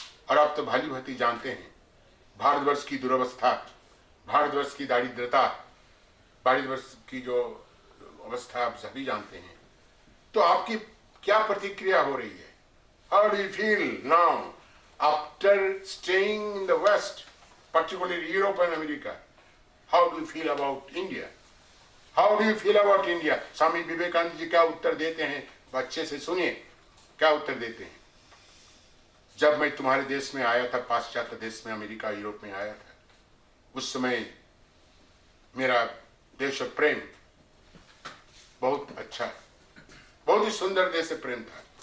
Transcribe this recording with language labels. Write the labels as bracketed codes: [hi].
[hi] और आप तो भली भांति जानते हैं भारतवर्ष की दुर्वस्था, भारतवर्ष की दारिद्रता, भारतवर्ष की जो अवस्था आप सभी जानते हैं। तो आपकी क्या प्रतिक्रिया हो रही है? [en] How do you feel now after staying in the West, particularly Europe and America? How do you feel about India? How do you feel about India? [hi] Swami Vivekananda ji क्या उत्तर देते हैं, अच्छे से सुनिए क्या उत्तर देते हैं। जब मैं तुम्हारे देश में आया था, पाश्चात्य देश में, अमेरिका यूरोप में आया था, उस समय मेरा देश प्रेम बहुत अच्छा, बहुत ही सुंदर देश प्रेम था।